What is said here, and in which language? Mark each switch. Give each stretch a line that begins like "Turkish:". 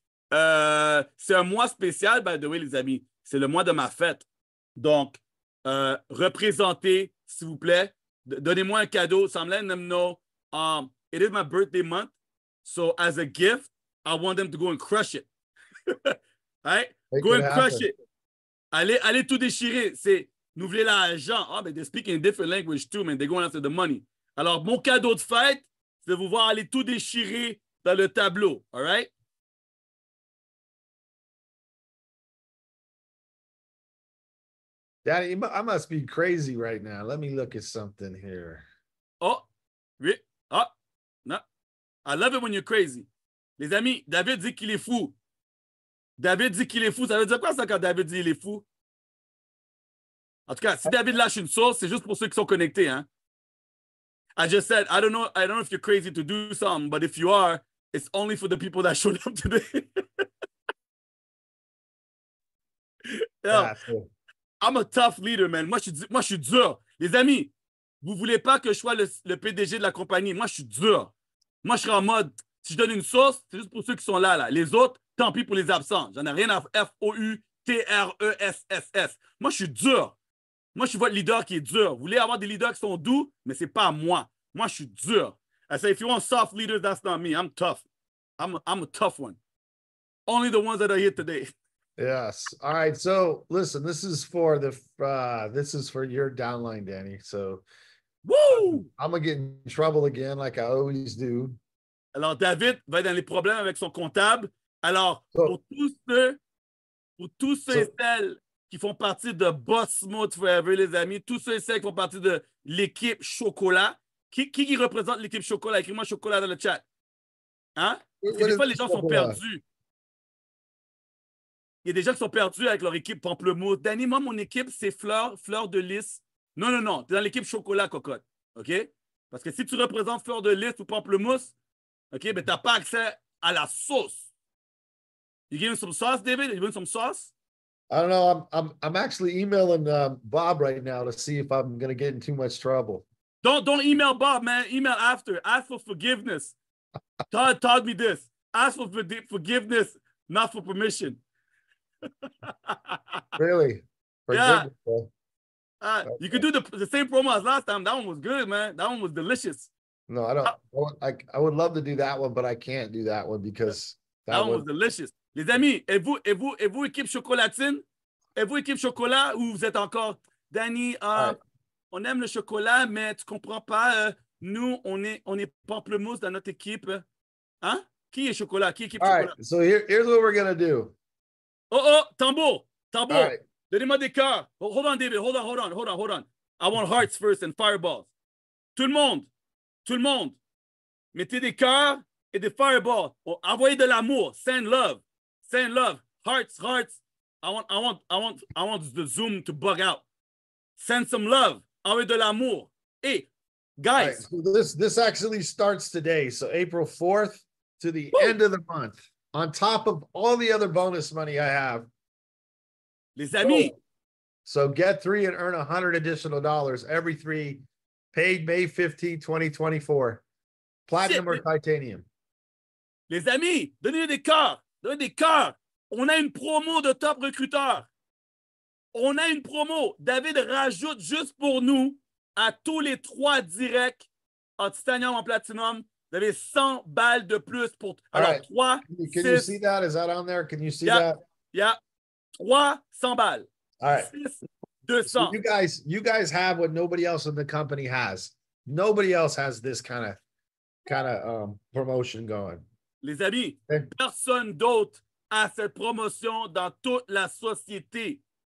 French: C'est un mois spécial,
English: by the way,
French: les amis. C'est le mois de ma fête. Donc, représentez, s'il vous plaît. Donnez-moi un cadeau.
English: So I'm letting them know it is my birthday month. So as a gift, I want them to go and crush it. All right? Go and crush it.
French: Allez tout déchirer. C'est, nous voulez l'argent. Ah, mais
English: they're speaking a different language too, man. They're going after the money.
French: Alors, mon cadeau de fête, c'est de vous voir aller tout déchirer dans le tableau.
English: All right? Daddy, I must be crazy right now. Let me look at something here. Oh, no. I love it when you're crazy.
French: Les amis, David dit qu'il est fou. David dit qu'il est fou. Ça veut dire quoi ça quand David dit qu'il est fou? En tout cas, si David lâche une source, c'est juste pour ceux qui sont connectés, hein?
English: I just said, I don't know if you're crazy to do something, but if you are, it's only for the people that showed up today. I'm a tough leader, man.
French: Moi, je suis dur. Les amis, vous ne voulez pas que je sois le PDG de la compagnie. Moi, je suis dur. Moi, je serai en mode, si je donne une sauce, c'est juste pour ceux qui sont là. Les autres, tant pis pour les absents. J'en ai rien à FOUTRESSS. Moi, je suis dur. Moi, je suis votre leader qui est dur. Vous voulez avoir des leaders qui sont doux, mais ce n'est pas moi. Moi, je suis dur.
English: I say, if you want soft leaders, that's not me. I'm tough. I'm a tough one. Only the ones that are here today. Yes. All right. So listen, this is for your downline, Danny. So woo! I'm gonna get in trouble again, like I always do.
French: Alors, David va être dans les problèmes avec son comptable. Alors,
English: So-
French: pour tous ceux et celles qui font partie de Boss Mode Forever, les amis, tous ceux et celles qui font partie de l'équipe Chocolat, qui représente l'équipe Chocolat? Écris-moi Chocolat dans le chat. Hein? Parce que
English: What
French: des
English: is
French: fois, les
English: this
French: gens sont
English: Chocolat?
French: perdus. Il y a des gens qui sont perdus avec leur équipe Pamplemousse. Danny, moi, mon équipe, c'est Fleur de Lys. Non, non, non. Tu es dans l'équipe Chocolat, cocotte. OK? Parce que si tu représentes Fleur de Lys ou Pamplemousse, OK, ben, tu n'as pas accès à la sauce.
English: You give him some sauce, David? You want some sauce? I don't know. I'm actually emailing Bob right now to see if I'm going to get in too much trouble. Don't email Bob, man. Email after. Ask for forgiveness. Todd taught me this. Ask for forgiveness, not for permission. Really? Yeah. Okay. You could do the same promo as last time. That one was good, man. That one was delicious. No, I don't. I would love to do that one, but I can't do that one because that one was delicious.
French: Les amis, êtes-vous équipe chocolatine? Êtes-vous équipe chocolat ou vous êtes encore, Danny, on aime le chocolat, mais tu comprends pas, nous, on est pamplemousse dans notre équipe. Hein? Qui est chocolat? Qui est équipe chocolat?
English: Right, so here's what we're going to do.
French: Oh, tambour.
English: Right.
French: Donnez-moi des cœurs.
English: Hold on, David. Hold on. I want hearts first and fireballs.
French: Tout le monde, mettez des cœurs et des fireballs. Envoyez de l'amour.
English: Send love. Hearts. I want the Zoom to bug out. Send some love.
French: Envoyez de l'amour.
English: Hey, guys. Right, so this actually starts today. So April 4th to the end of the month. On top of all the other bonus money I have.
French: Les amis.
English: So get 3 and earn $100 additional every 3 paid May 15, 2024. Platinum or titanium.
French: Les amis, donnez des cœurs. On a une promo de top recruteur. On a une promo. David rajoute juste pour nous à tous les 3 directs en titanium, en platinum. Vous avez 100 balles de plus pour. Alors, 3.
English: Can you see that? Is that on there? Can you see that? Yeah.
French: 3, 100 balles.
English: All right. 6, 200. So you guys have what nobody else in the company has. Nobody else has this kind of promotion going.
French: Les amis, personne d'autre a cette promotion dans toute la société.